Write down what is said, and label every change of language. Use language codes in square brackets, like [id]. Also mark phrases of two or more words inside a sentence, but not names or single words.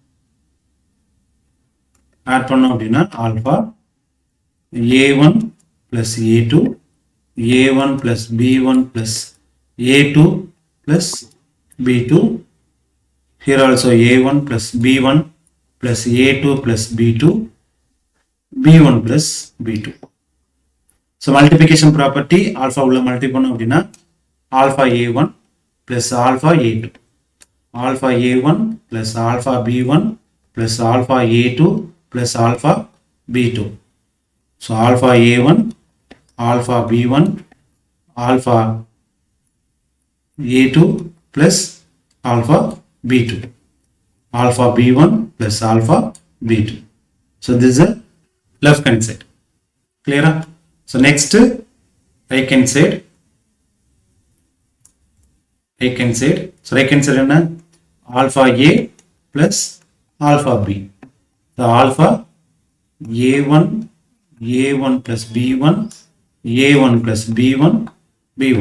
[en] add [ta] பண்ணோம் அப்படின்னா [en] alpha a1 plus a2 a1 plus b1 plus a2 plus b2. Here also a1 plus b1 plus a2 plus b2 b1 plus b2. So multiplication property alpha உள்ள multiply [ta] பண்ணோம் அப்படின்னா [en] alpha a1 plus alpha a2, alpha a1 plus alpha b1 plus alpha a2 plus alpha b2. So alpha a1, alpha b1, alpha a2 plus alpha b2, alpha b1 plus alpha b2. So this is a left hand side. Clear? So next right hand side. Right hand side. So right hand side என்ன? Alpha a plus alpha b. The alpha a1 a1 plus b1 a1 plus b1 b1.